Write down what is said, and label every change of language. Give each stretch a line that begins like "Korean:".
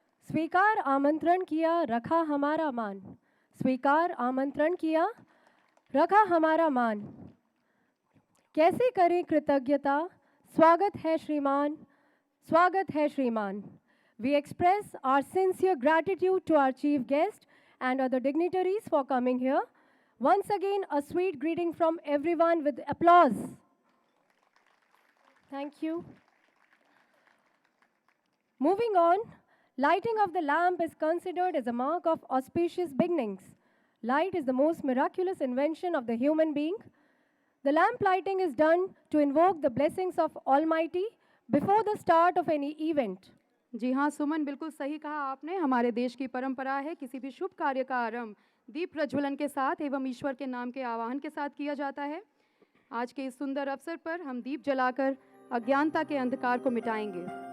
Hindi: स्वीकार आमंत्रण किया, रखा हमारा मान। स्वीकार आमंत्रण किया, रखा हमारा मान। कैसे करें कृतज्ञता, स्वागत है श्रीमान, स्वागत है श्रीमान।
English: We express our sincere gratitude to our chief guest and other dignitaries for coming here. Once again, a sweet greeting from everyone with applause. Thank you. Moving on, lighting of the lamp is considered as a mark of auspicious beginnings. Light is the most miraculous invention of the human being. The lamp lighting is done to invoke the blessings of Almighty before the start of any event.
Hindi: जी हाँ सुमन, बिल्कुल सही कहा आपने। हमारे देश की परंपरा है किसी भी शुभ कार्य का आरंभ दीप प्रज्वलन के साथ एवं ईश्वर के नाम के आवाहन के साथ किया जाता है। आज के इस सुंदर अवसर पर हम दीप जलाकर अज्ञानता के अंधकार को मिटाएंगे।